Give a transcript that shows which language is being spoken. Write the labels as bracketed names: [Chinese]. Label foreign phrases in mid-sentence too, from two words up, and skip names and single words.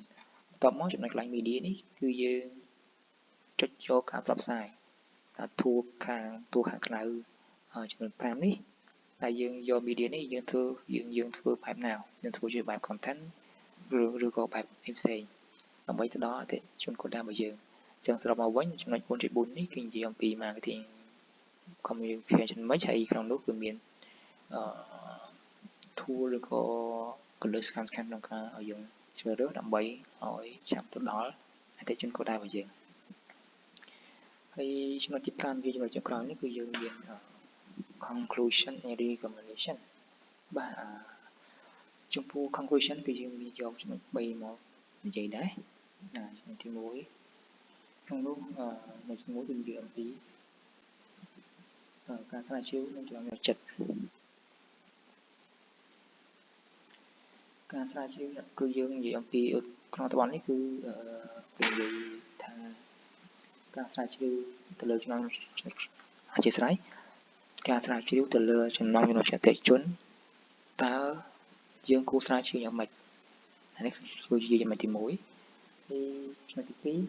[Khmer] បន្ទាប់មកចំណុចកន្លែង media នេះគឺយើងចុចចូលការផ្សព្វផ្សាយថា tool ខាងក្រៅចំនួន5នេះតែយើងយក media នេះយើងធ្វើបែបណាយើងធ្វើជាបែប content ឬក៏បែបផ្សេងដើម្បីទៅដល់អតិថិជនគោលដៅរបស់យើងអញ្ចឹងសរុបមកវិញចំណុច 4.4 នេះគឺនិយាយអំពី [English] marketing communication mix [Khmer] ហើយក្នុងនោះគឺមាន tool ឬក៏គន្លឹះសំខាន់ៗក្នុងការឲ្យយើងជ្រើសរើសដើម្បីឲ្យចាប់ទៅដល់អតិថិជនគោលដៅរបស់យើងហើយចំណុចទី5ជាចំណុចចុងក្រោយនេះគឺយើងមាន [English] conclusion and recommendation [Khmer] បាទចំពោះ conclusion គឺយើងមានយកចំណុច3មកនិយាយដែរចំណុចទី1ក្នុងនោះចំណុចទី1គឺនិយាយអំពី ការស្រាវជ្រាវនិងចំណុចចិត្តការស្រាវជ្រាវគឺយើងនិយាយអំពីក្នុងអត្ថបទនេះគឺនិយាយថាការស្រាវជ្រាវទៅលើចំណុចអធិស្ឋានការស្រាវជ្រាវទៅលើចំណង់ចំណុចអតិថិជនតើយើងគួរស្រាវជ្រាវយ៉ាងម៉េចនេះគឺជាចំណុចទី1ហើយចំណុចទី2